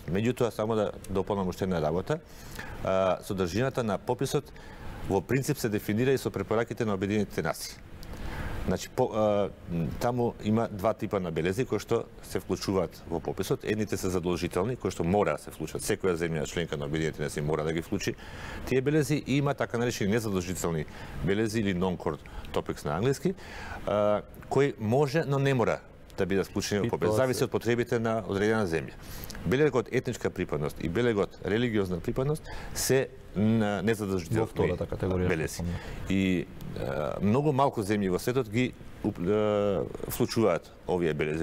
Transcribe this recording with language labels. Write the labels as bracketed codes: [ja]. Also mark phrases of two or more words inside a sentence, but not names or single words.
[mk] Меѓутоа, само да дополнам уште една работа, содржината на пописот во принцип се дефинира и со препораките на Обединетите нации. Значи, таму има два типа на белези кои што се вклучуваат во пописот. Едните се задолжителни, кои што мора да се вклучат. Секоја земја членка на Обединетите нации мора да ги вклучи тие белези, и има така наречени незадолжителни белези или [en] non-core topics [mk] на англиски, кои може, но не мора да бидат вклучени во попис. Зависи од потребите на одредена земја. Белегот етничка припадност и белегот религиозна припадност се незадолжителни белези. И многу малку земји во светот ги вклучуваат овие белези.